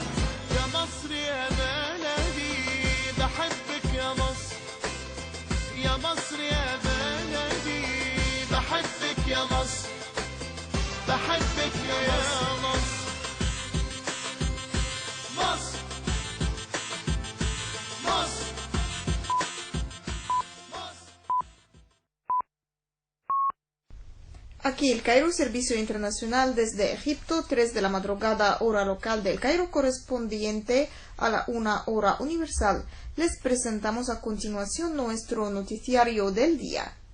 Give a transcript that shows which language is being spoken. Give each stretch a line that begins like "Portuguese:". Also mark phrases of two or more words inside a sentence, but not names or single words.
Arabic: يا مصر يا بلدي بحبك يا مصر، يا مصر يا بلدي بحبك يا مصر، بحبك يا مصر. مصر مصر مصر.
Spanish: Aquí el Cairo, Servicio Internacional desde Egipto, 3 de la madrugada, hora local del Cairo, correspondiente a la 1 hora universal. Les presentamos a continuación nuestro noticiario del día.